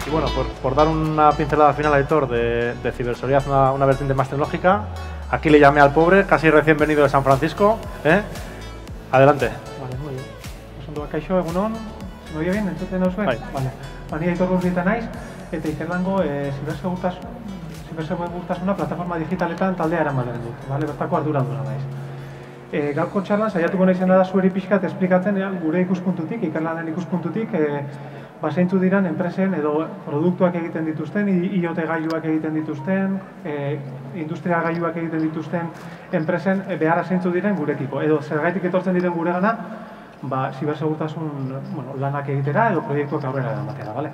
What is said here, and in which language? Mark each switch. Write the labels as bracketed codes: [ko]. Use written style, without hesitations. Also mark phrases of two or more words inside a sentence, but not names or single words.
[es] por dar una pincelada final, Aitor, de ciberseguridad, una vertiente más tecnológica, aquí le llamé al pobre, casi recién venido de San Francisco. Adelante. Vale, muy bien. [eu] Oso kaixo, egunon, [es] ¿me oye bien? [eu] ¿Entzuten nauzue? Vale. Ni Aitor Gurrieta naiz, eta ikerlango zibersegurtasuna plataforma digitaletan taldea eramaten dut, vale? Bertako arduraduna naiz. Gaurko txarlan saiatuko naizena da zueri pixkat esplikatzen gure ikuspuntutik, ikerlanen ikuspuntutik, zeintzu diran enpresen edo produktuak egiten dituzten, IoT gailuak egiten dituzten, industria gailuak egiten dituzten enpresen beharra zeintzu diren gurekiko, edo zergaitik etortzen diren guregana, zibersegurtasun lanak egitera edo proiektuak aurrera eramatera, bale?